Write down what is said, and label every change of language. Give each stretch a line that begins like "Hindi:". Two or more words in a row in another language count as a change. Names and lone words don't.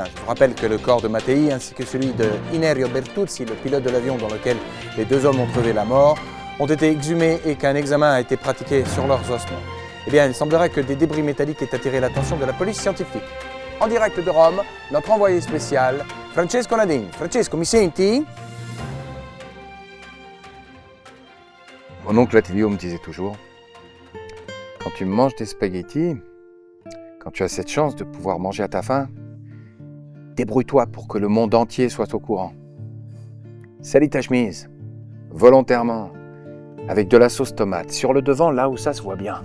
French: Je vous rappelle que le corps de Mattei ainsi que celui de Inerio Bertuzzi, le pilote de l'avion dans lequel les 2 hommes ont trouvé la mort, ont été exhumés et qu'un examen a été pratiqué sur leurs ossements. Eh bien, il semblerait que des débris métalliques aient attiré l'attention de la police scientifique. En direct de Rome, notre envoyé spécial, Francesco Nadin.
Italian: Francesco, mi senti?
French: Mon oncle Attilio me disait toujours, quand tu manges des spaghettis, quand tu as cette chance de pouvoir manger à ta faim, débrouille-toi pour que le monde entier soit au courant. Salis ta chemise, volontairement, avec de la sauce tomate, sur le devant là où ça se voit bien.